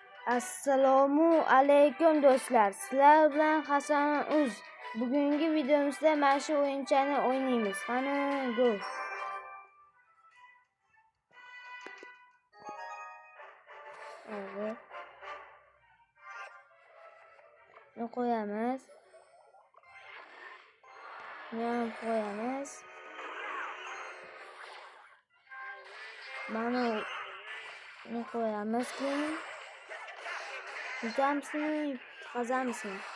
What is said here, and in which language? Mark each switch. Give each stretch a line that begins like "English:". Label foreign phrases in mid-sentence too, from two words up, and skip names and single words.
Uzbek: Assalomu alaykum do'stlar. Sizlar bilan Hasan Uz. Bugungi videomizda mana shu o'yinchani o'ynaymiz. Qani go. Evet. Ne qo'yamiz? Ne qo'yamiz? Mana ne qo'yamiz ki? Yutamizmi, qazamizmi?